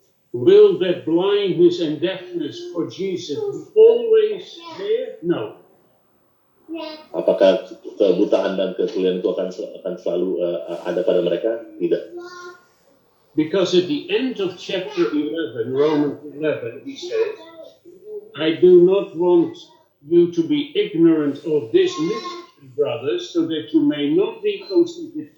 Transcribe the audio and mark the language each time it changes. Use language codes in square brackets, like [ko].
[en] Will that blindness and deafness for Jesus be always there? No. [id] Apakah kebutaan dan ketulian itu akan selalu ada pada mereka? Tidak. [en] Because at the end of chapter 11, Romans 11, he says, I do not want you to be ignorant of this mystery, brothers, so that you may not be conceited.